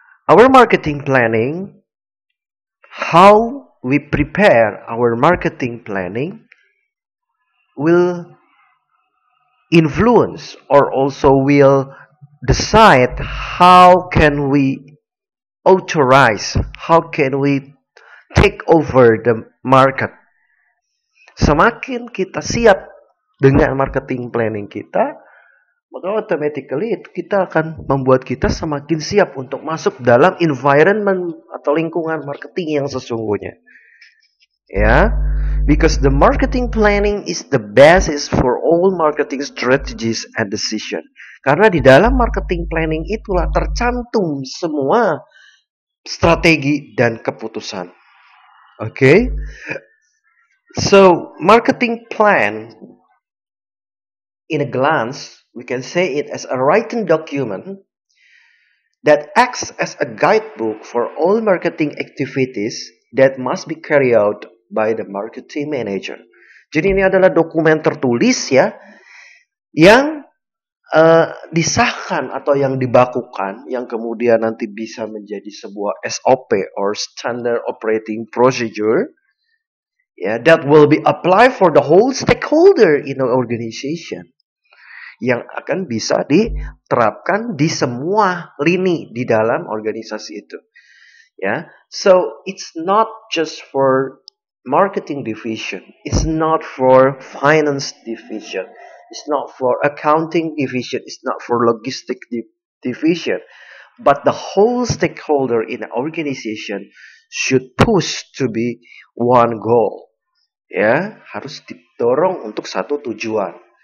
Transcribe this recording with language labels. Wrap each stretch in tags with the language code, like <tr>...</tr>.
<en>Our marketing planning, how we prepare our marketing planning, will influence or also will decide how can we authorize, how can we take over the market.</en> <id>Semakin kita siap dengan marketing planning kita, maka automatically itu kita akan membuat kita semakin siap untuk masuk dalam environment atau lingkungan marketing yang sesungguhnya.</id> <en>Ya, because the marketing planning is the basis for all marketing strategies and decision.</en> <id>Karena di dalam marketing planning itulah tercantum semua strategi dan keputusan. Okay?</id> <en>So, marketing plan, in a glance, we can say it as a written document that acts as a guidebook for all marketing activities that must be carried out by the marketing manager.</en> <id>Jadi ini adalah dokumen tertulis ya, yang disahkan atau yang dibakukan, yang kemudian nanti bisa menjadi sebuah SOP or Standard Operating Procedure, yeah,</id> <en>that will be applied for the whole stakeholder in an organization,</en> <id>yang akan bisa diterapkan di semua lini di dalam organisasi itu.</id> <en>Yeah, so it's not just for marketing division, it's not for finance division, it's not for accounting division, it's not for logistic division, but the whole stakeholder in an organization should push to be one goal.</en> <id>Ya, harus didorong untuk satu tujuan.</id>